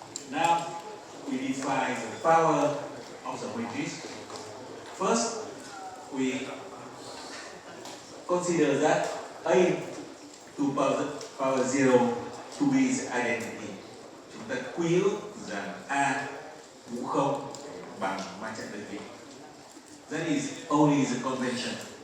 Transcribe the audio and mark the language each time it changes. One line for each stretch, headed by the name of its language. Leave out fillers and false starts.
English: Now we define the power of the matrix. First, we consider that A to power 0 to be its identity.
Vietnamese: Chúng ta quy ước rằng A mũ 0 bằng ma trận đơn vị.
English: That is only the convention.